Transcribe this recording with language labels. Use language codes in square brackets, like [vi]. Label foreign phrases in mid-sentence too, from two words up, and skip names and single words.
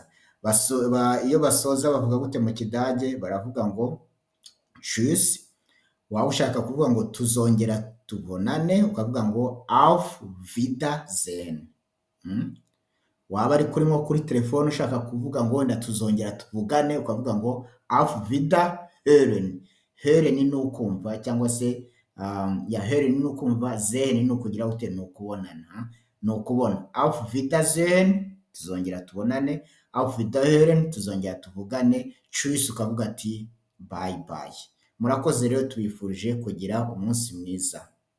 [rw] Iyo basoza bavuga gute mu Kidage? Baravuga ngo tschüss. Waba ushaka kuvuga ngo tuzongera tubonane, ukavuga ngo [de] auf Wiedersehen. [rw] Waba ari kuri telefone ushaka kuvuga ngo wenda tuzongera tuvugane, ukavuga ngo [de] auf Wiederhören. [rw] Hören ni ukumva, cyangwa se hören ni ukumva, sehen ni ukugira gute? Ni ukubonana, ni ukubona. [de] Auf Wiedersehen [rw] tuzongera tubonane, [de] auf Wiederhören [rw] tuzongera tuvugane, tschüss ukavuga ati [en] bye bye. [rw] Murakoze rero, tubifurije kugira umunsi mwiza.